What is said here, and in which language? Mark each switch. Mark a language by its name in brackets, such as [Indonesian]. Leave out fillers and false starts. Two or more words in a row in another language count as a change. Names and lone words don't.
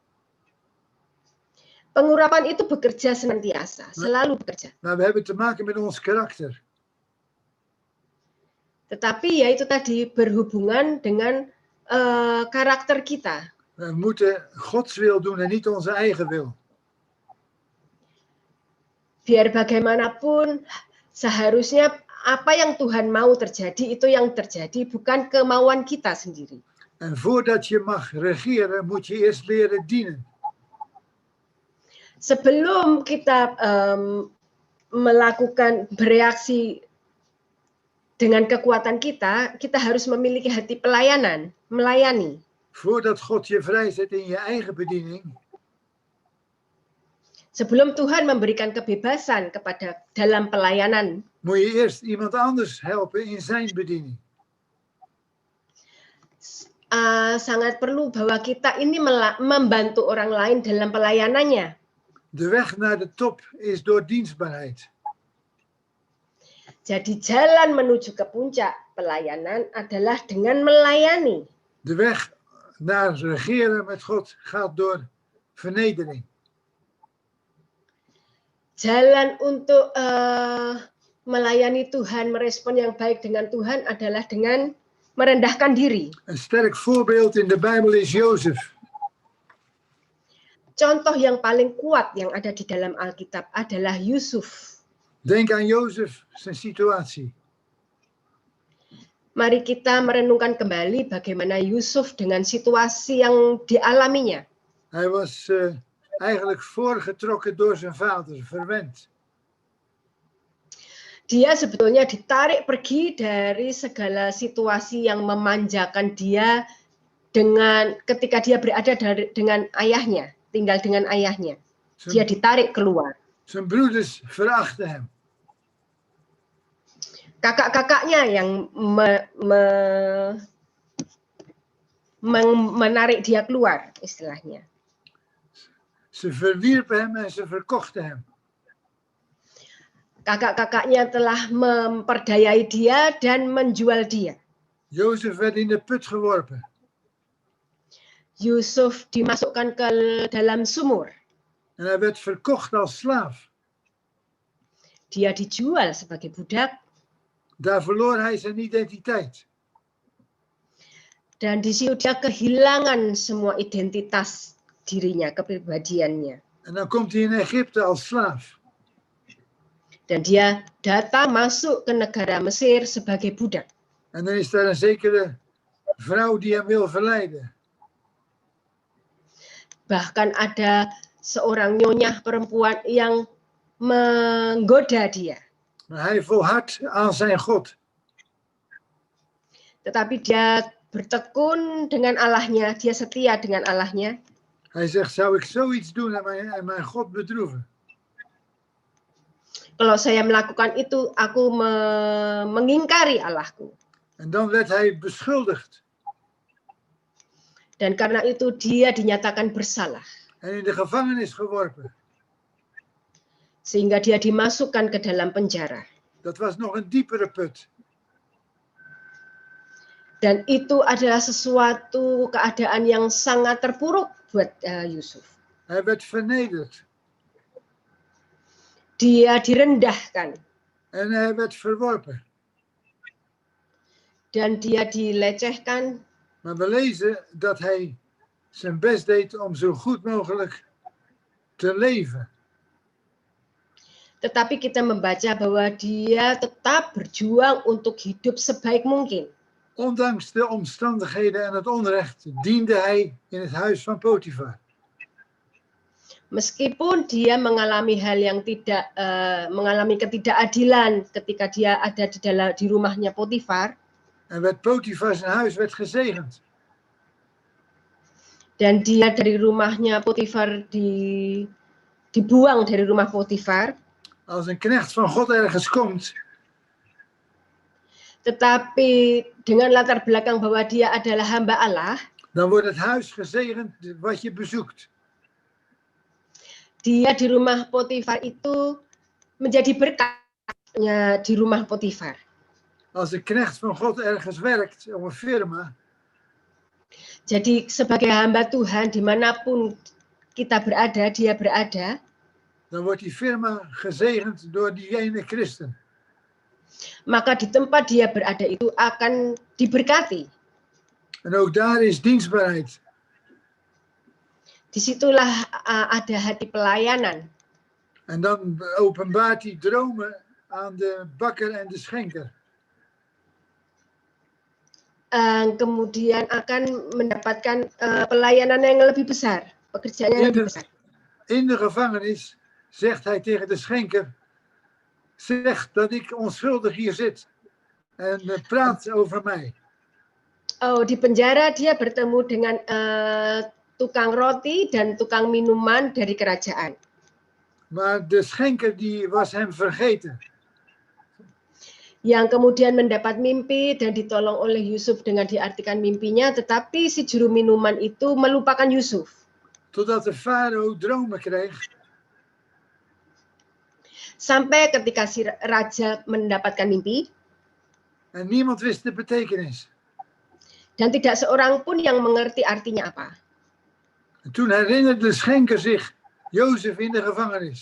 [Indonesian] Pengurapan itu bekerja senantiasa, selalu bekerja. [Dutch] Maar we hebben te maken met ons karakter. [Indonesian] Tetapi ya itu tadi berhubungan dengan karakter kita. [Dutch] We moeten Gods wil doen en niet onze eigen wil. [Indonesian] Biar bagaimanapun seharusnya apa yang Tuhan mau terjadi itu yang terjadi, bukan kemauan kita sendiri. [Dutch] En voordat je mag regeren, moet je eerst leren dienen. [Indonesian] Sebelum kita melakukan bereaksi dengan kekuatan kita, kita harus memiliki hati pelayanan, melayani. [Dutch] Voordat God je vrijzet in je eigen bediening, [Indonesian] Sebelum Tuhan memberikan kebebasan dalam pelayanan, [Dutch] moet je eerst iemand anders helpen in zijn bediening. [Indonesian] Sangat perlu bahwa kita ini membantu orang lain dalam pelayanannya. [Dutch] De weg naar de top is door dienstbaarheid. [Indonesian] Jadi jalan menuju ke puncak pelayanan adalah dengan melayani. [Dutch] De weg naar regeren met God gaat door vernedering. [Indonesian] Jalan untuk melayani Tuhan, merespon yang baik dengan Tuhan adalah dengan merendahkan diri. [Dutch] Een sterk voorbeeld in de Bijbel is Jozef. [Indonesian] Contoh yang paling kuat yang ada di dalam Alkitab adalah Yusuf. [Dutch] Denk aan Jozef, zijn situatie. [Indonesian] Mari kita merenungkan kembali bagaimana Yusuf dengan situasi yang dialaminya. [Dutch] Hij was eigenlijk voorgetrokken door zijn vader, verwend. [Indonesian] Dia sebetulnya ditarik pergi dari segala situasi yang memanjakan dia ketika dia berada dengan ayahnya, tinggal dengan ayahnya. Dia ditarik keluar. [Dutch] Zijn broeders verachten hem. [Indonesian] Kakak-kakaknya yang menarik dia keluar, istilahnya. [Dutch] Ze verwierpen hem en ze verkochten hem. [Indonesian] Kakak-kakaknya telah memperdayai dia dan menjual dia. [Dutch] Jozef werd in de put geworpen. [Indonesian] Yusuf dimasukkan ke dalam sumur. [Dutch] En hij werd verkocht als slaaf. [Indonesian] Dia dijual sebagai budak. [Dutch] Daar verloor hij zijn identiteit. [Indonesian] Dan di situ dia kehilangan semua identitas dirinya, kepribadiannya. [Dutch] En dan komt hij in Egypte als slaaf. [Indonesian] Dan dia datang masuk ke negara Mesir sebagai budak. [Dutch] En dan is daar een zekere vrouw die hem wil verleiden. [Indonesian] Bahkan ada seorang nyonya perempuan yang menggoda dia. [Dutch] Maar hij volhardt aan zijn God. [Indonesian] Tetapi dia bertekun dengan Allahnya, dia setia dengan Allahnya. [Dutch] Hij zegt, zou ik zoiets doen en mijn God bedroeven? [Indonesian] Kalau saya melakukan itu, aku mengingkari Allahku. [Dutch] En dan werd hij beschuldigd. [Indonesian] Dan karena itu dia dinyatakan bersalah. [Dutch] En in de gevangenis geworpen. [Indonesian] Sehingga dia dimasukkan ke dalam penjara. [Dutch] Dat was nog een diepere put. [Indonesian] Dan itu adalah sesuatu keadaan yang sangat terpuruk buat Yusuf. [Dutch] Hij werd vernederd. [Indonesian] Dia direndahkan. [Dutch] En hij werd verworpen. [Indonesian] Dan dia dilecehkan. [Dutch] Maar we lezen dat hij zijn best deed om zo goed mogelijk te leven. [Indonesian] Tetapi kita membaca bahwa dia tetap berjuang untuk hidup sebaik mungkin. [Dutch] Ondanks de omstandigheden en het onrecht diende hij in het huis van Potifar. [Indonesian] Meskipun dia mengalami hal yang mengalami ketidakadilan ketika dia ada di rumahnya Potifar. [Dutch] En Potifar zijn huis werd gezegend. [Indonesian] Dan dia dari rumahnya Potifar dibuang dari rumah Potifar. [Dutch] Als een knecht van God ergens komt. [Indonesian] Tetapi dengan latar belakang bahwa dia adalah hamba Allah. [Dutch] Dan wordt het huis gezegend wat je bezoekt. [Indonesian] Dia di rumah Potifar itu menjadi berkatnya di rumah Potifar. [Dutch] Als een knecht van God ergens werkt op een firma. [Indonesian] Jadi sebagai hamba Tuhan dimanapun kita berada, dia berada. [Dutch] Dan wordt die firma gezegend door die ene christen. [Indonesian] Maka di tempat dia berada itu akan diberkati. [Dutch] En ook daar is dienstbaarheid. [Indonesian] Disitulah ada hati pelayanan. [Dutch] En dan openbaart hij dromen aan de bakker en de schenker. [Indonesian] Kemudian akan mendapatkan pelayanan yang lebih besar, pekerjaan yang lebih besar. [Dutch] In de gevangenis zegt hij tegen de schenker, zeg dat ik onschuldig hier zit en praat over mij. [Indonesian] Oh, di penjara dia bertemu dengan tukang roti dan tukang minuman dari kerajaan. [Dutch] Maar de schenker die was hem vergeten. [Indonesian] Yang kemudian mendapat mimpi dan ditolong oleh Yusuf dengan diartikan mimpinya, tetapi si juru minuman itu melupakan Yusuf. [Dutch] Totdat de farao dromen kreeg. [Indonesian] Sampai ketika si raja mendapatkan mimpi. [Dutch] En niemand wist de betekenis. [Indonesian] Dan tidak seorang pun yang mengerti artinya apa. [Dutch] En toen herinnerde de schenker zich Jozef in de gevangenis.